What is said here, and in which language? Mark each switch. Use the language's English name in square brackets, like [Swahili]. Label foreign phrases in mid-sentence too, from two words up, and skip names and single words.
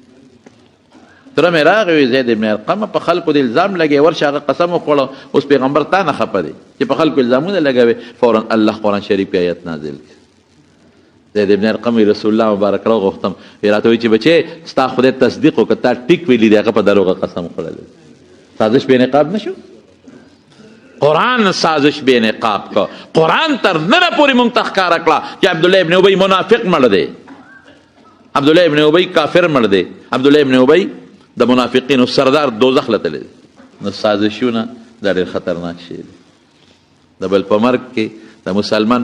[Pashto] تره مې راغی زید ابن ارقم په خلکو د الزام لګوي ورشه هغه قسم وخوړه اوس پیغمبر تا نه خفه دی چې په خلکو الزامونه لګوي فورا الله قرآن شریف کې آیت نازل کړي زید ابن ارقم رسول الله مبارک راغوښتم راته وایي چې بچې ستا خدای تصدیق وکړه تا ټیک ویلي دی هغه په دروغه قسم خوړلی سازش بې نقاب نه شو قرآن [Urdu] سازش بے نقاب کا [Pashto] قرآن تر نره پوری مونږ ته ښکاره کړه چې عبدالله ابن ابی منافق مړ دی عبدالله ابن ابی کافر مړ دی عبدالله ابن ابی د منافقینو سردار دوزخ له تللی نو سازشونه دا ډېر خطرناک شی دی د بل په مرګ کې د مسلمان